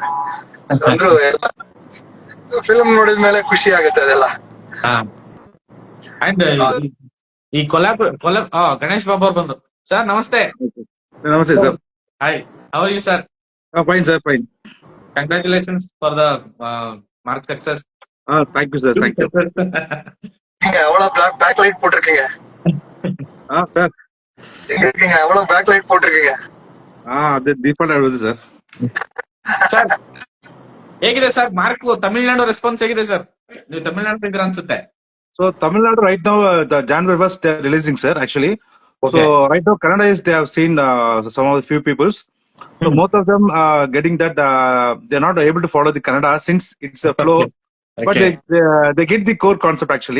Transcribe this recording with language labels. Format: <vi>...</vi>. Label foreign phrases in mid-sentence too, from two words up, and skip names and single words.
<kn>ಅಂದ್ರು ಫಿಲ್ಮ್ ನೋಡಿದ್ಮೇಲೆ ಖುಷಿ ಆಗುತ್ತೆ ಅದೆಲ್ಲ. ಅಂಡ್ ಈ ಗಣೇಶ್ ಬಾಬು ಅವ್ರು ಬಂದ್ರು. ಸರ್ ನಮಸ್ತೆ. ನಮಸ್ತೆ ಸರ್.</kn> <en>Hi, how are you sir? Fine sir, fine. Congratulations for the Mark success. Thank you sir, thank you.</en> <ta>எவ்வளவு</ta> <en>back light</en> <ta>போட்டிருக்கீங்க சார்? எங்க இருக்கீங்க? எவ்வளவு</ta> <en>back light</en> <ta>போட்டிருக்கீங்க?</ta> <kn>ಅದು ಡಿಫಾಲ್ಟ್ ಆಗೋದು ಸರ್. ಸರ್ ಹೇಗಿದೆ ಸರ್ ಮಾರ್ಕ್? ತಮಿಳ್ನಾಡು ರೆಸ್ಪಾನ್ಸ್ ಹೇಗಿದೆ ಸರ್? ನೀವು ತಮಿಳ್ನಾಡು ಇದ್ದೀರಾ ಅನ್ಸುತ್ತೆ.</kn> <en>So Tamil Nadu right now, the January 1st they are releasing, sir, actually. Okay. So right now Kannada is, they have seen some of the few peoples. So most of them getting that they are not able to follow the Kannada since it's a flow. Okay. But they get the core concept actually.</en>